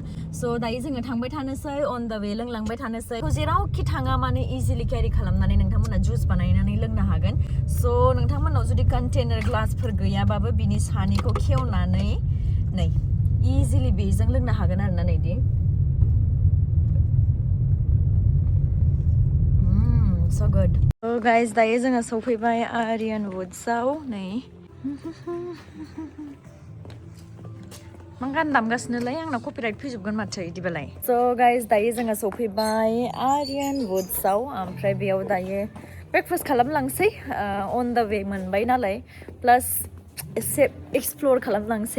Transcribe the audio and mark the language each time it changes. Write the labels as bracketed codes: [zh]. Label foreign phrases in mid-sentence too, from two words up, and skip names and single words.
[brx] स' दायो जोङो थांबाय थानोसै [en] on the way [brx] लोंलांबाय थानोसै. जेरावखि थाङा मानो [en] easily carry [brx] खालामनानै नोंथांमोना जुस बानायनानै लोंनो हागोन. स' नोंथांमोनाव जुदि [en] container glass [brx] गैयाबाबो बिनि सानिखौ खेवनानै नै इजिलि बेजों लोंनो हागोन आरोना. [en] नैदि so good. So guys [brx] दायो जोङो सफैबाय आरियान वुड्सआव. नै मा गान दामगासिनोलाय? आंनाव कपिराइट फैजोबगोन माथो इदिबालाय. [en] so guys [brx] दायो जोङो सफैबाय आरियान वुड्सआव. ओमफ्राय बेयाव दायो ब्रेकफास्ट खालामलांसै. [en] on the way [brx] मोनबाय नालाय प्लास एसे एक्सप्लर खालामलांसै.